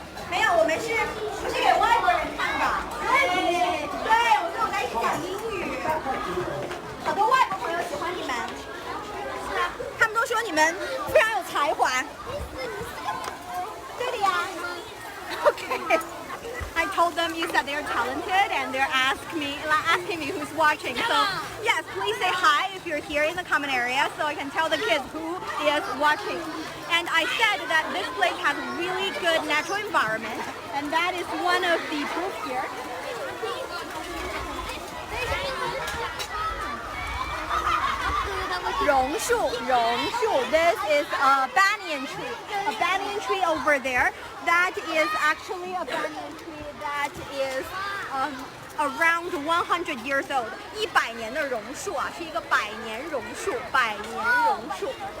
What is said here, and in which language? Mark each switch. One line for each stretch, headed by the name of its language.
Chinese: 没有，我们是给外国人看的。对，我跟我在一起讲英语，好多外国朋友喜欢你们。是啊，他们都说你们非常有才华。对的呀。Okay.
English: I told them you said they're talented and they're asking me who's watching. So yes, please say hi if you're here in the common area so I can tell the kids who is watching. And I said that this place has really good natural environment, and that is one of the proof here. 榕树，榕树.This is a banyan tree. A banyan tree over there. That is actually a banyan tree that is around 100 years old.
Chinese: 100年的榕树啊，是一个百年榕树，百年榕树.